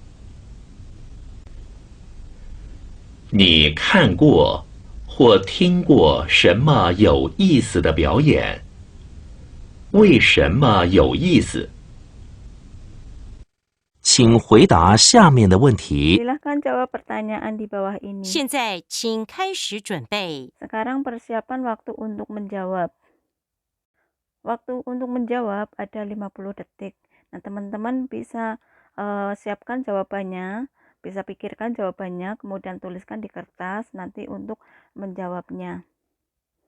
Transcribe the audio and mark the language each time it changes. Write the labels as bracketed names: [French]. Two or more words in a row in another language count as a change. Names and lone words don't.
[Chinese] 你看过或听过什么有意思的表演？为什么有意思？请回答下面的问题。 [Indonesian] Silahkan jawab pertanyaan di bawah ini. [Chinese] 现在请开始准备。 [Indonesian] Sekarang persiapan waktu untuk menjawab. Waktu untuk menjawab ada 50 detik. Nah, teman-teman bisa siapkan jawabannya, bisa pikirkan jawabannya, kemudian tuliskan di kertas nanti untuk menjawabnya.